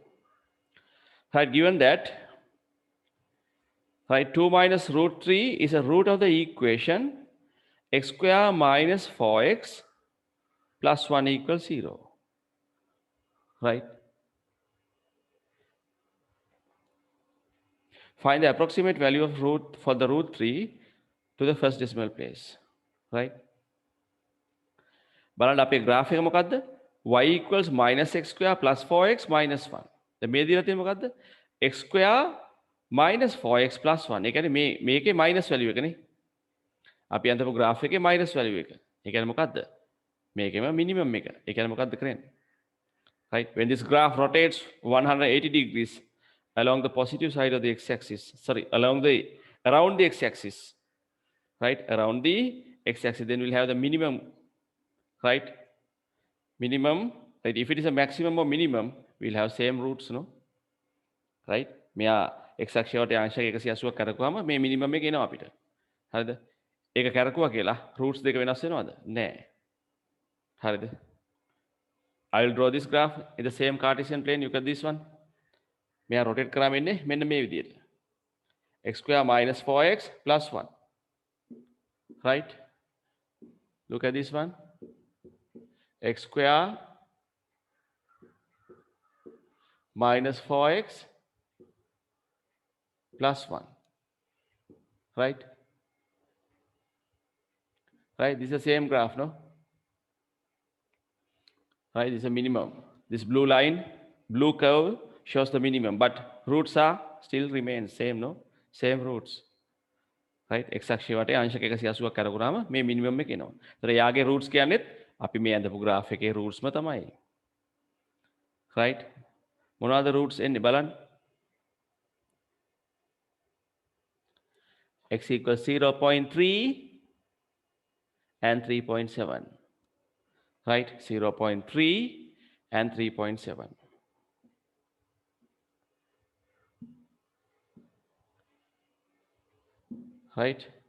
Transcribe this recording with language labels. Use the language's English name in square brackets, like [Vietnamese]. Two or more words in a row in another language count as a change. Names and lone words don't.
[English] Right, given that, right, 2 minus root 3 is a root of the equation x square minus 4x plus 1 equals 0. Right? Find the approximate value of the root 3 to the first decimal place. Right? [Sinhala] බලන්න අපේ graph එක මොකද්ද? [English] Y equals minus x square plus 4x minus 1. [Sinhala] දැන් මේ දීලා තියෙන්නේ මොකද්ද? [English] x square minus 4x plus 1. [Sinhala] ඒ කියන්නේ මේකේ [English] minus value [Sinhala] එකනේ. අපි අන්තපු graph එකේ [English] minus value [Sinhala] එක. ඒ කියන්නේ මොකද්ද? මේකේම minimum එක. ඒ කියන්නේ මොකද්ද කරන්නේ? [English] Right? When this graph rotates 180 degrees along the positive side of the x-axis, around the x-axis, right? Around the x-axis, then we'll have the minimum, right? Minimum, right? If it is a maximum or minimum, we'll have same roots, no? Right? [Sinhala] මෙයා x-axis වලට අංශක 180ක් කරකුවාම මේ minimum එක එනවා අපිට. හරිද? ඒක කරකුවා කියලා roots දෙක වෙනස් වෙනවද? නෑ. හරිද? [English] I will draw this graph in the same Cartesian plane. You get this one. [Sinhala] මෙයා rotate කරාම ඉන්නේ මෙන්න මේ විදියට. [English] x square minus 4x plus 1. Right? Look at this one. X square minus 4x plus 1. Right? Right? This is the same graph, no? Right? This is a minimum. This blue line, blue curve shows the minimum, but roots are still remain same, no? Same roots. Right? [Sinhala] X අක්ෂය වටේ අංශක 180ක් කරගුණාම මේ minimum එක එනවා. ඒතර යාගේ roots කියන්නේත් අපි මේ අඳපු graph එකේ rootsම තමයි. Right? මොනවාද roots එන්නේ බලන්න. [English] X equals 0.3 and 3.7. Right? 0.3 and 3.7. Right?